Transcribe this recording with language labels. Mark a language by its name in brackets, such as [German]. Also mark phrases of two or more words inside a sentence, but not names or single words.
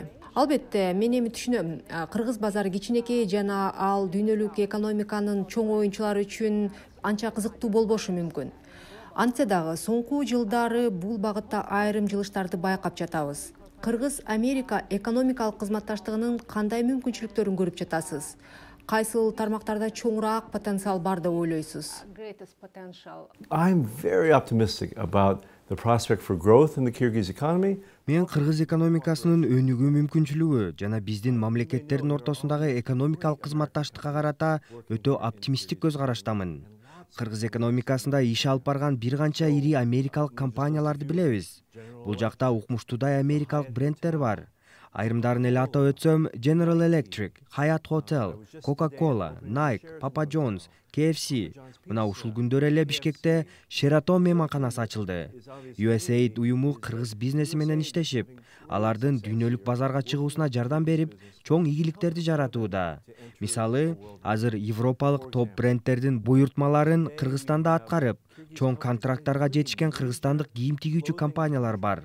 [Kyrgyz] Албетте, мен эми түшүнөм, кыргыз базары кичинекей жана ал дүйнөлүк экономиканын чоң оюнчулары үчүн анча кызыктуу болбошу мүмкүн. Антсе дагы соңку жылдары бул багытта айрым жылыштарды байкап жатабыз. Кыргыз-Америка экономикалык кызматташтыгынын кандай мүмкүнчүлүктөрүн көрүп жатасыз? Кайсыл тармактарда чоңураак потенциал бар деп ойлойсуз? [English] I'm very optimistic about the prospect for growth in the Kyrgyz economy. [Kyrgyz] Мен кыргыз экономикасынын өнүгүү мүмкүнчүлүгү жана биздин мамлекеттердин ортосундагы экономикалык кызматташтыкка карата өтө оптимисттик көз караштамын. Кыргыз экономикасында иш алып барган бир канча ири америкалык компанияларды билебиз. Бул жакта укмуштуудай америкалык брендтер бар. Айрымдарын эле атап өтсөм, General Electric, Hyatt Hotel, Coca-Cola, Nike, Papa John's, KFC. Мына ушул күндөр эле Бишкекте Sheraton мейманканасы ачылды. USAID уюму кыргыз бизнеси менен иштешип, алардын дүйнөлүк базарга чыгуусуна жардам берип, чоң ийгиликтерди жаратууда. Мисалы, азыр европалык топ брендтердин буйртмаларын Кыргызстанда аткарып, чоң контракттарга жетишкен кыргызстандык кийим тигүүчү компаниялар бар.